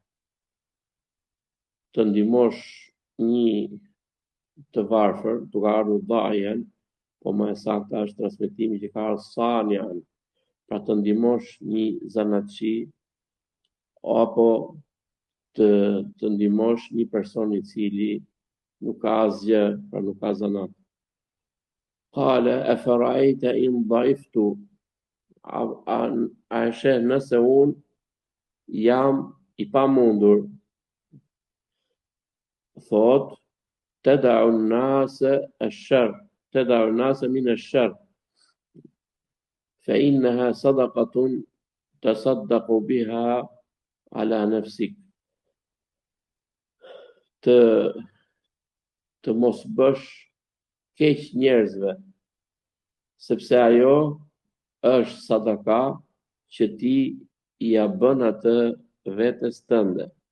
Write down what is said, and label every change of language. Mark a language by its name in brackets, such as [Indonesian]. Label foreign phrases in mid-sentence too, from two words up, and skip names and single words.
[Albanian] të ndihmosh një të varfër, duke ardhur da'ian, po më e saktë është transmetimi që ka ardhur sanian, pra të ndihmosh një zanatçi, apo të ndihmosh një person i cili nuk ka asgjë, pra nuk ka zanat. [Arabic] قال أفرأيت إن ضعفت, [Albanian] a e sheh nëse unë jam i pamundur? Thot: [Arabic] تدع الناس الشر تدع الناس من الشر فإنها صدقة تصدق بها على نفسك. [Albanian] Të mos bësh keq njerëzve, sepse ajo është sadaka që ti ja bën atë vetes tënde.